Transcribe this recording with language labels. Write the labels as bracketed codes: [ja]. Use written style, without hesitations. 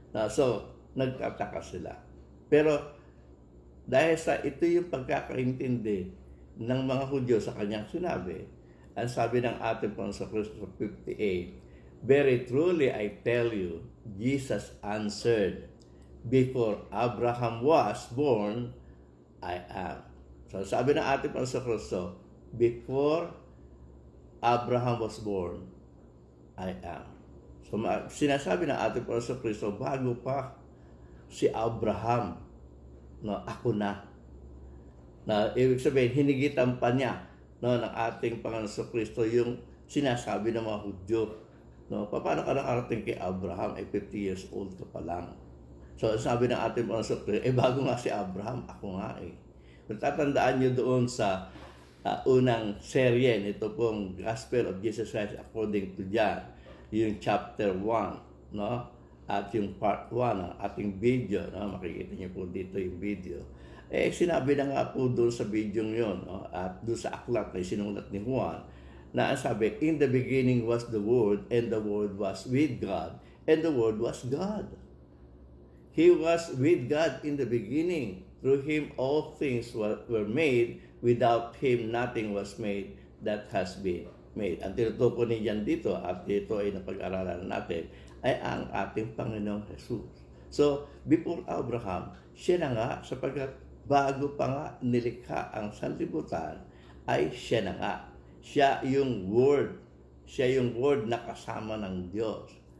[tl] So, nagtataka sila. Pero dahil sa ito yung pagkakaintindi ng mga Hudyo sa kanyang sinabi, ang sabi ng ating Panginoon sa Kristo sa 58, [en] "Very truly I tell you," Jesus answered, "before Abraham was born, I am." [tl] So sabi ng ating Panginoon sa Kristo, [en] before Abraham was born, I am. [tl] So sinasabi ng ating Panginoon sa Kristo, bago pa si Abraham, ako na. Na ibig sabihin, hinigitan pa niya ng ating Panginoon sa Kristo yung sinasabi ng mga Hudyo. Paano ka nakarating kay Abraham? 50 years old ka pa lang. So, sabi ng ating Panginoon sa Kristo, bago nga si Abraham, ako nga eh. Kung tatandaan nyo doon sa unang serye, ito pong Gospel of Jesus Christ according to John, yung chapter 1, at yung part 1 ng ating video, makikita nyo po dito yung video. Sinabi na nga po doon sa video yun, at doon sa aklat na sinulat ni Juan, na ang sabi, [en] in the beginning was the Word, and the Word was with God, and the Word was God. He was with God in the beginning. Through Him all things were made. Without Him nothing was made that has been made. [tl] Ang tinutukoy niyan dito, at dito ay napag-aralan natin, ay ang ating Panginoong Jesus. So, [en] before Abraham, [tl] siya na nga, sapagkat bago pa nga nilikha ang sanlibutan, ay siya na nga. Siya yung Word. Siya yung Word na kasama ng Diyos.